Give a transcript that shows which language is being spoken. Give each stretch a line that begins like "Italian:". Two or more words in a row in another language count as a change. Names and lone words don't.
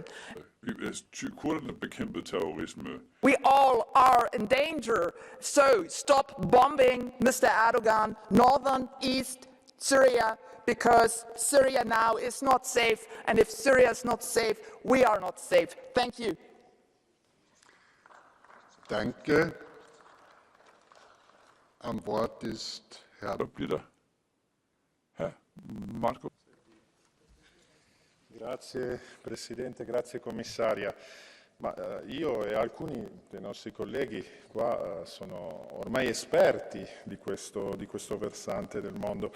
Danish: Kurderne bekæmpede terrorisme.
English: We all are in danger. So stop bombing, Mr. Erdogan, northern East Syria, because Syria now is not safe. And if Syria is not safe, we are not safe. Thank you.
German: Danke. Am Wort ist Herr Marco.
Italian: Grazie Presidente, grazie Commissaria. Io e alcuni dei nostri colleghi qua sono ormai esperti di questo versante del mondo.